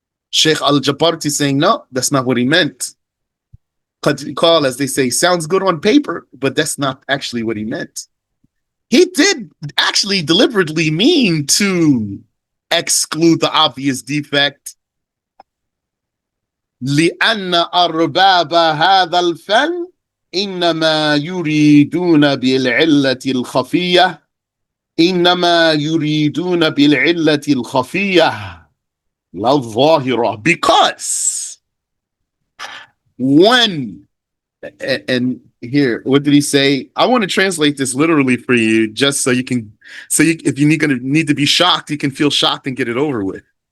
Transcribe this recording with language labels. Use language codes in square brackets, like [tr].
[en] Sheikh Al-Jabarti saying, no, that's not what he meant. Qad call, as they say, sounds good on paper, but that's not actually what he meant. He did actually deliberately mean to exclude the obvious defect. [ar] لأن أرباب هذا الفن إنما يريدون بالعلة الخفية إنما يريدون بالعلة الخفية لا الظاهرة. [en] Because when, and here, what did he say? I want to translate this literally for you, just so you can, if you need to be shocked, you can feel shocked and get it over with.